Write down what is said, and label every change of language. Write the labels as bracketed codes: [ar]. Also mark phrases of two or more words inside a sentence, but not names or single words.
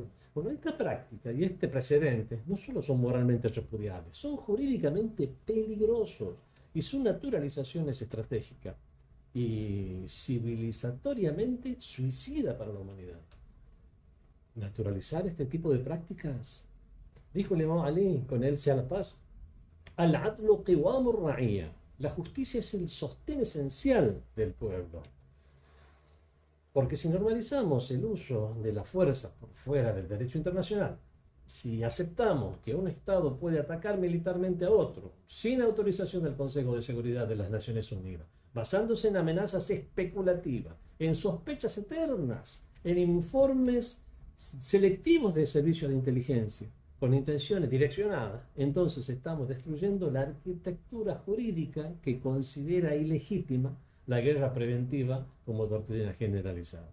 [es] Bueno, esta práctica y este precedente no solo son moralmente repudiables, son jurídicamente peligrosos y su naturalización es estratégica y civilizatoriamente suicida para la humanidad. Naturalizar este tipo de prácticas, dijo el Imam Ali, con él sea la paz: [ar] العدل قوام الرعية. [es] La justicia es el sostén esencial del pueblo. Porque si normalizamos el uso de la fuerza por fuera del derecho internacional, si aceptamos que un Estado puede atacar militarmente a otro sin autorización del Consejo de Seguridad de las Naciones Unidas, basándose en amenazas especulativas, en sospechas eternas, en informes selectivos de servicios de inteligencia, con intenciones direccionadas, entonces estamos destruyendo la arquitectura jurídica que considera ilegítima la guerra preventiva como doctrina generalizada.